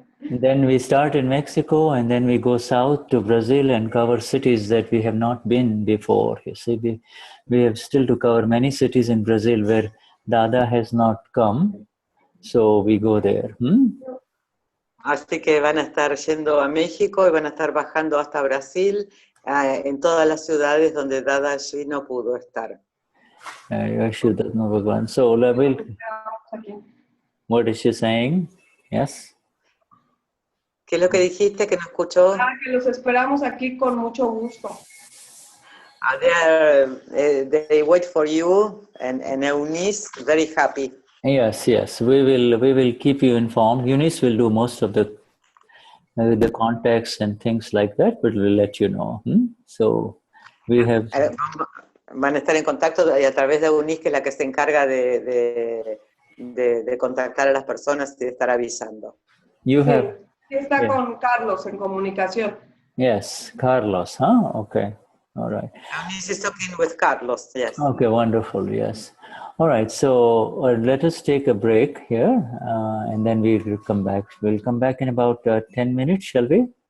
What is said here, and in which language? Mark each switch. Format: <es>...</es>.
<en>And then we start in Mexico, and then we go south to Brazil and cover cities that we have not been before. You see, we have still to cover many cities in Brazil where Dada has not come, so we go there.</en> <es>Así que van a estar yendo a México y van a estar bajando hasta Brasil, en todas las ciudades donde Dadashri no pudo estar.</es> <en>Vishuddhatma Bhagavan. So, what is she saying? Yes?</en> <es>¿Qué es lo que dijiste que no escuchó? Que los esperamos aquí con mucho gusto.</es> <en>They wait for you and Eunice very happy. Yes, yes. We will keep you informed. Eunice will do most of the contacts and things like that, but we'll let you know. So we have.</en> <es>Van a estar en contacto a través de Eunice, que es la que se encarga de contactar a las personas y de estar avisando.</es> <en>You have.</en> <es>Está con Carlos en comunicación.</es> <en>Yes, Carlos, huh? Okay. All right. Eunice is talking with Carlos, yes. Okay, wonderful, yes. All right, so let us take a break here, and then we will come back. We'll come back in about 10 minutes, shall we?</en>